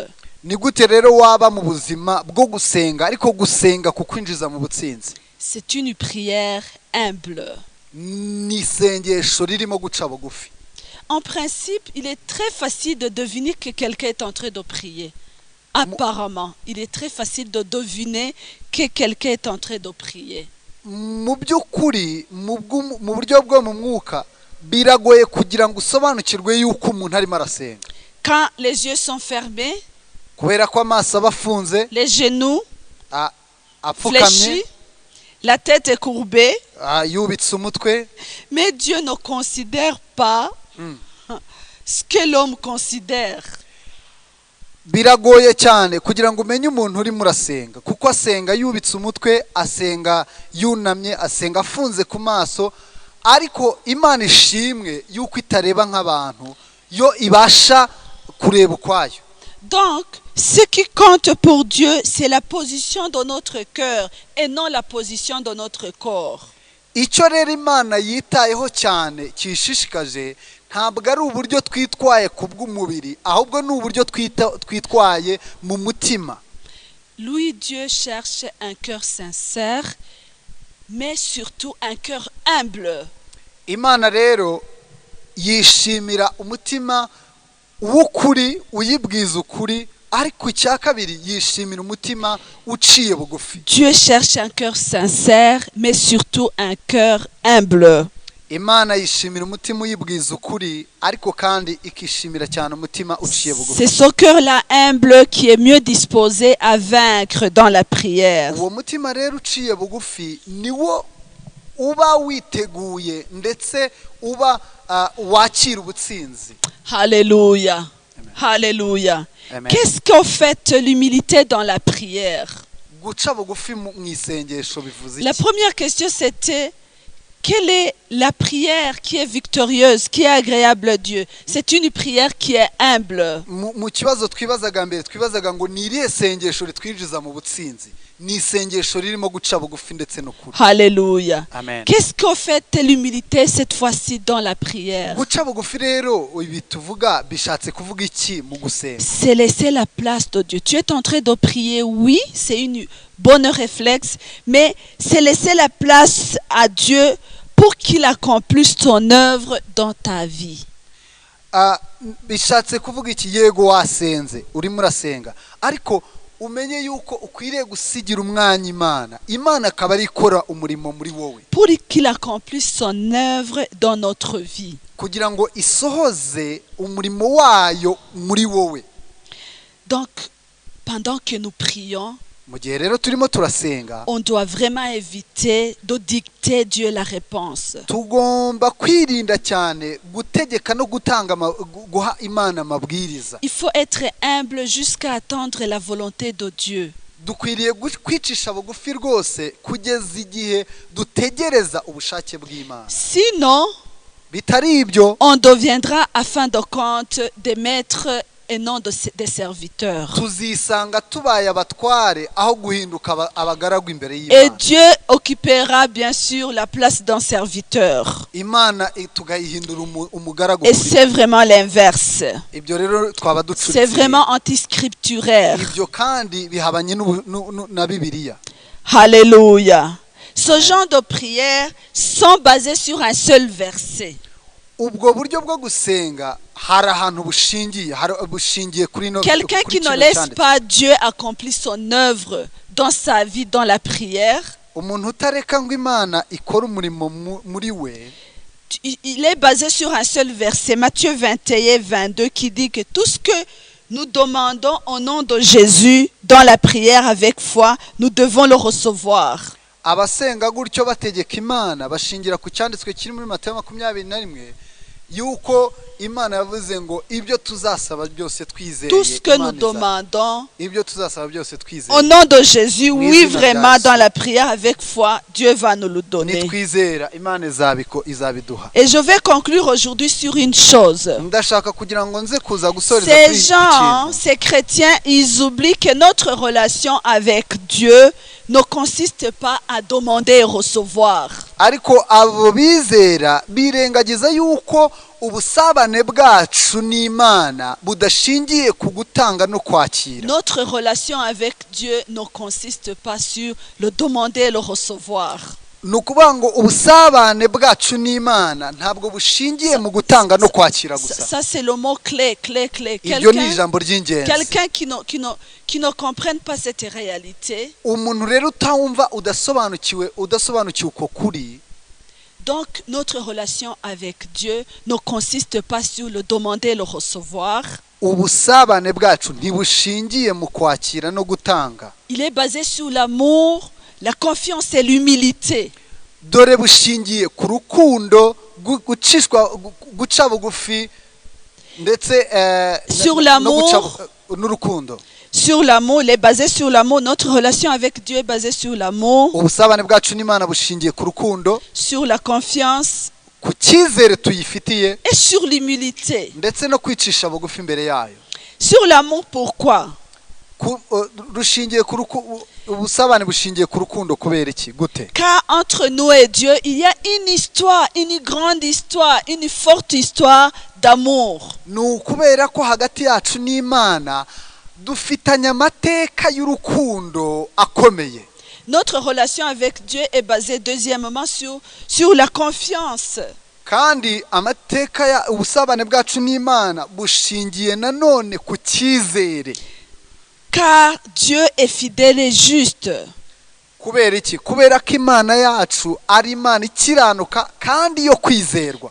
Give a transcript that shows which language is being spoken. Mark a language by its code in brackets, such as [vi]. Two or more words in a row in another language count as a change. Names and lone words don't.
[rw] Ni gute rero waba mu buzima bwo gusenga ariko gusenga kukwinjiza mu butsinzi? [fr] C'est une prière humble. [rw] Ni isengesho ririmo guca bugufi. [fr] En principe, il est très facile de deviner que quelqu'un est en train de prier. Apparemment, il est très facile de deviner que quelqu'un est en train de prier. [rw] Mu by'ukuri mu buryo bwo mu mwuka biragoye kugira ngo usobanukirwe yuko umuntu arimo arasenga. [fr] Quand les yeux sont fermés, [rw] kubera ko amaso aba afunze, [fr] les genoux [rw] apfukamye, [fr] fléchis, la tête est courbée, [rw] yubitse umutwe. [fr] mais Dieu ne considère pas ce que l'homme considère. [rw] Biragoye cyane kugira ngo umenye umuntu urimo urasenga, kuko asenga yubitse umutwe, asenga yunamye, asenga afunze ku maso, ariko Imana ishimwe yuko itareba nk'abantu, yo ibasha kureba ukwayo. [fr] Donc, ce qui compte pour Dieu, c'est la position de notre cœur et non la position de notre corps. [rw] Icyo rero Imana yitayeho cyane kishishikaje ntabwo ari uburyo twitwaye kubw'umubiri, ahubwo ni uburyo twitwaye mu mutima. [fr] Lui, Dieu cherche un cœur sincère, mais surtout un cœur humble. [rw] Imana rero yishimira umutima w'ukuri, uyibwiza ukuri, ariko icya kabiri yishimira umutima uciye bugufi. [fr] Dieu cherche un cœur sincère, mais surtout un cœur humble. [rw] Imana yishimira umutima uyibwiza ukuri, ariko kandi ikishimira cyane umutima uciye bugufi. [fr] C'est ce cœur-là humble qui est mieux disposé à vaincre dans la prière. [rw] Uwo mutima rero uciye bugufi niwo uba witeguye ndetse uba wakira ubutsinzi. Alléluia. Alléluia. Amen. [fr] Qu'est-ce qu'en fait l'humilité dans la prière? [rw] Guca bugufi mu isengesho bivuze [fr] La [rw] iki? [fr] première question c'était quelle est la prière qui est victorieuse, qui est agréable à Dieu? C'est une prière qui est humble. [rw] Mu kibazo twibazaga mbere twibazaga ngo ni irihe sengesho ritwinjiza mu butsinzi? Ni isengesho ririmo guca bugufi ndetse no kuri. Alléluia. Amen. [fr] Qu'est-ce qu'en fait l'humilité cette fois-ci dans la prière? [rw] Guca bugufi rero ibi tuvuga bishatse kuvuga iki mu gusenga? [fr] C'est laisser la place de Dieu. Tu es en train de prier, oui, c'est une bonne réflexe, mais c'est laisser la place à Dieu pour qu'il accomplisse son œuvre dans ta vie. [rw] Bishatse kuvuga iki? Yego wasenze urimo urasenga, ariko umenye yuko ukwiriye gusigira umwanya Imana. Imana akaba ari ikora umurimo muri wowe, [fr] Pour qu'il accomplisse son œuvre dans notre vie. [rw] kugira ngo isohoze umurimo wayo muri wowe. [fr] Donc, pendant que nous prions, [rw] Mu gihe rero turimo turasenga, [fr] on doit vraiment éviter de dicter Dieu la réponse. [rw] tugomba kwirinda cyane gutegeka no gutanga guha Imana amabwiriza. [fr] Il faut être humble jusqu'à attendre la volonté de Dieu. [rw] Dukwiriye kwicisha bugufi rwose kugeza igihe dutegereza ubushake bw'Imana. [fr] Sinon, [rw] Bitari ibyo, [fr] on deviendra, à fin de compte, des maîtres et non des serviteurs. [rw] tuzisanga tubaye abatware aho guhinduka abagaragu imbere [fr] Et [rw] y'Imana. [fr] Dieu occupera bien sûr la place d'un serviteur. [rw] Imana tugayihindura umugaragu [fr] Et [rw] kuri [fr] c'est vraiment l'inverse. [rw] ibyo rero twaba [fr] C'est [rw] ducuritse. [fr] vraiment antiscripturaire. [rw] Ibyo kandi bihabanye na Bibiliya. Alléluia. [fr] Ce genre de prières sont basées sur un seul verset. [rw] Ubwo buryo bwo gusenga hari ahantu bushingiye kuri no. [fr] Quelqu'un qui ne laisse pas Dieu accomplir son œuvre dans sa vie, dans la prière, [rw] umuntu utareka ngo Imana ikora umurimo muri we, [fr] il est basé sur un seul verset, Matthieu 21, 22, qui dit que tout ce que nous demandons au nom de Jésus dans la prière avec foi, nous devons le recevoir. [rw] abasenga gutyo bategeka Imana bashingira ku cyanditswe kiri muri Matayo 21 yuko Imana yavuze ngo ibyo tuzasaba byose twizeye. [fr] Tout ce que nous demandons [rw] ibyo tuzasaba byose twizeye [fr] au nom de Jésus, oui, vraiment dans la prière avec foi, Dieu va nous le donner. [rw] nitwizera Imana izabiduha. [fr] Et je vais conclure aujourd'hui sur une chose. [rw] ndashaka kugira ngo nze kuza gusoreza [fr] Ces [rw] kuri [fr] gens, ces chrétiens, ils oublient que notre relation avec Dieu ne consiste pas à demander et recevoir. [rw] ariko abo bizera birengagiza yuko ubusabane bwacu n'Imana budashingiye ku gutanga no kwakira. [fr] Notre relation avec Dieu ne consiste pas sur le demander et le recevoir. [rw] nukuvuga ngo ubusabane bwacu n'Imana ntabwo bushingiye mu gutanga no kwakira gusa. [fr] Ça c'est le mot clé. [rw] Ibyo ni ijambo ry'ingenzi. [fr] Quelqu'un qui ne comprenne pas cette réalité. [rw] Umuntu rero utawumva udasobanukiwe uko kuri. [fr] Donc notre relation avec Dieu ne consiste pas sur le demander et le recevoir. [rw] Ubusabane bwacu ntibushingiye mu kwakira no gutanga. [fr] Il est basé sur l'amour, la confiance et l'humilité. [rw] Dore bushingiye ku rukundo guca bugufi ndetse [fr] sur l'amour [rw] n'urukundo. [fr] Sur l'amour, il est basé sur l'amour. Notre relation avec Dieu est basée sur l'amour. [rw] Ubusabane bwacu n'Imana bushingiye ku rukundo, [fr] sur la confiance, [rw] ku cyizere tuyifitiye, [fr] et sur l'humilité. [rw] ndetse no kwicisha bugufi imbere yayo. [fr] Sur l'amour, pourquoi? [rw] Ubusabane bushingiye ku rukundo kubera iki gute? [fr] Car entre nous et Dieu, il y a une histoire, une grande histoire, une forte histoire d'amour. [rw] Kubera ko hagati yacu n'Imana dufitanye amateka y'urukundo akomeye. [fr] Notre relation avec Dieu est basée deuxièmement sur la confiance. [rw] Kandi amateka ubusabane bwacu n'Imana bushingiye nanone ku cyizere. [fr] Car Dieu est fidèle et juste. [rw] Kubera iki? Kubera ko Imana yacu ari Imana ikiranuka kandi yo kwizerwa.